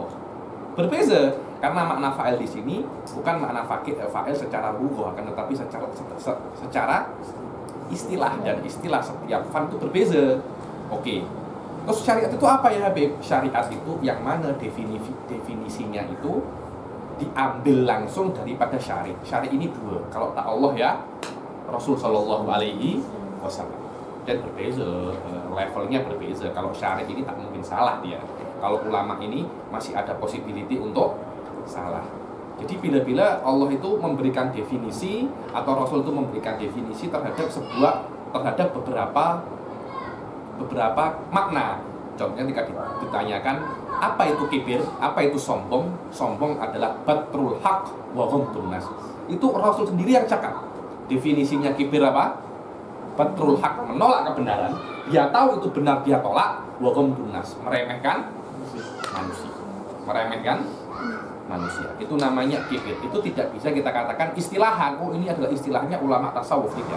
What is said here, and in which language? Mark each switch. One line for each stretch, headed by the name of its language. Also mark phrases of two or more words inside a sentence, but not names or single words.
Malay: Berbeza karena makna fa'il di sini bukan makna fa'il secara lughah, akan tetapi secara istilah, dan istilah setiap fan itu berbeza. Oke.
Indonesian: Terus syariat itu apa ya Habib? Syariat itu yang mana definisinya itu diambil langsung daripada syari.
Malay: Syari ini dua. Kalau tak Allah ya Rasul
Arabic: صلى الله عليه وسلم.
Malay: Dan berbeza, levelnya berbeza. Kalau syari ini tak mungkin salah dia. Kalau ulama ini masih ada possibility untuk salah. Jadi bila-bila Allah itu memberikan definisi atau Rasul itu memberikan definisi terhadap beberapa makna.
Indonesian: Contohnya ketika ditanyakan apa itu kibir, apa itu sombong? Sombong adalah
Arabic: بطر الحق وغمط الناس.
Malay: Itu Rasul sendiri yang cakap.
Indonesian: Definisinya kibir apa?
Arabic: بطر الحق,
Indonesian: menolak kebenaran. Dia tahu itu benar, dia tolak.
Arabic: وغمط الناس,
Indonesian: meremehkan manusia. Meremehkan manusia. Itu namanya kibir. Itu tidak bisa kita katakan istilahan. Oh, ini adalah istilahnya ulama tasawuf, tidak.